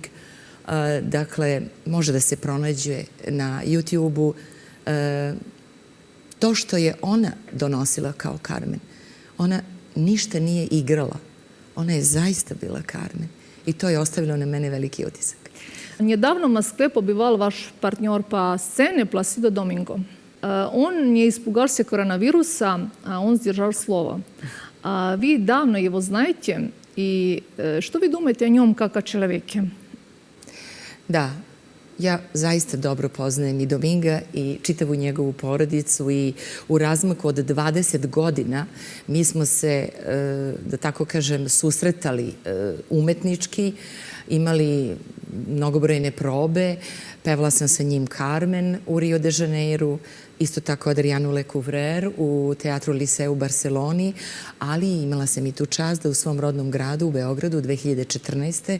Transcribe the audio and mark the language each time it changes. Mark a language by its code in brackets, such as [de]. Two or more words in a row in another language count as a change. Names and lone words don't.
[sr] Dakle, može da se pronađe na YouTube-u. To što je ona donosila kao Carmen, ona ništa nije igrala. Ona je zaista bila Carmen. I to je ostavilo na mene veliki utisak. [ru] Недавно в Москве побывал ваш партнер по сцене Пласидо Доминго. Он не испугался коронавируса, а он сдержал слово. Вы давно его знаете, и что вы думаете о нем как о человеке? [sr] Da, ja zaista dobro poznajem i Dominga i čitavu njegovu porodicu i u razmaku od 20 godina mi smo se, da tako kažem, susretali umetnički, imali mnogobrojne probe, pevala sam sa njim Carmen u Rio de Janeiro, isto tako Adrianu Lecouvreur u Teatru Liceu u Barceloni, ali imala sam i tu čast da u svom rodnom gradu, u Beogradu, 2014.